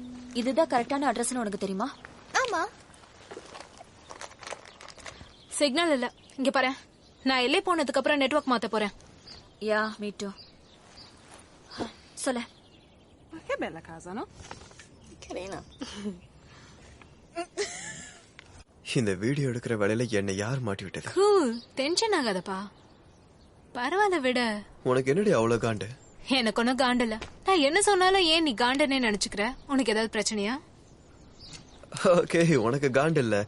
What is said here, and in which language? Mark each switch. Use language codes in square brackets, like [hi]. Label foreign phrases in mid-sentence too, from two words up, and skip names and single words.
[ta] இதுதான் கரெக்டான அட்ரஸ்னு உனக்கு தெரியுமா? ஆமா. சிக்னல் இல்ல. இங்க பாரு, நான் எல்லை போனதுக்கு அப்புறம் நெட்வொர்க் மாத்த போறேன். [en] yeah, me too. [ta] சொல்ல. [it] Che bella casa, no? Carina. [ta] இந்த வீடியோ எடுக்கிற வேலையில என்னை யார் மாட்டி விட்டது? [en] cool, tension [ta] ஆகாதப்பா. பரவாயில்ல விட. உனக்கு என்னடி அவ்வளவு காண்டு? எனக்கு ஒன்னும் காண்டு இல்ல. நான் என்ன சொன்னாலும் ஏன் நீ காண்டனே நினைச்சுக்கிற? உனக்கு ஏதாவது பிரச்சனையா? ஓகே, உனக்கு காண்டு இல்ல.